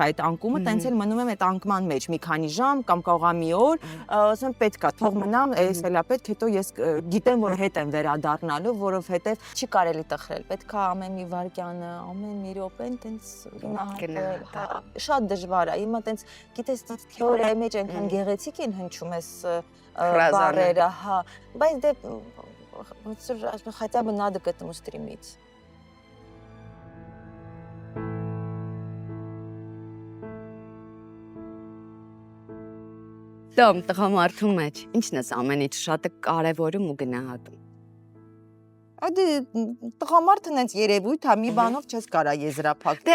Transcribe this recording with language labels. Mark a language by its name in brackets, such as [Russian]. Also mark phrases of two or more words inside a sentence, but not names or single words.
[Armenian] այդ անկումը, տենց էլ մնում եմ այդ անկման մեջ մի քանի ժամ կամ կարող է մի օր, ասեմ պետք է թող մնամ, էս էլա պետք, հետո ես գիտեմ, որ հետ եմ վերադառնալու, որովհետև չի կարելի տխրել, պետք է ամեն մի վարքյանը, ամեն մի րոպեն տենց շատ դժվար է, հիմա տենց գիտես թեորիայի մեջ այնքան գեղեցիկ են հնչում բառերը, հա, բայց դե [Russian] хотя бы надо к этому стремиться. [Armenian] Տոմ, տղամարդու մեջ, ինչն ես ամենից շատը կարևորում ու գնահատում։ Ադե տղամարդը նենց երևույթ, հա, մի բանով չես կարա եզրափակել։